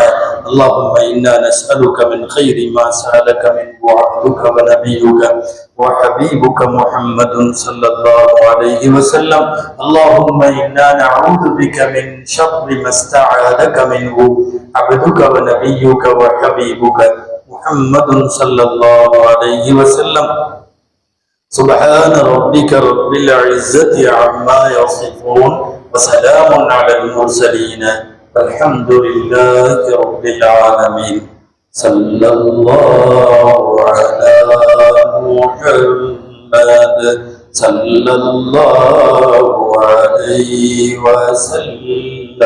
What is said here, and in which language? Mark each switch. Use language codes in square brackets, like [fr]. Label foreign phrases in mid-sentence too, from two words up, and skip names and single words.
[ar] اللهم إنا نسألك من خير ما سألك منه عبدك و نبيك و حبيبك محمد صلى الله عليه وسلم. اللهم إنا نعوذ بك من شر ما استعاذك منه عبدك و نبيك و حبيبك محمد صلى الله عليه وسلم. سبحان ربك رب العزة عما يصفون وسلام على المرسلين والحمد لله رب العالمين. صلى الله على محمد صلى الله عليه وسلم.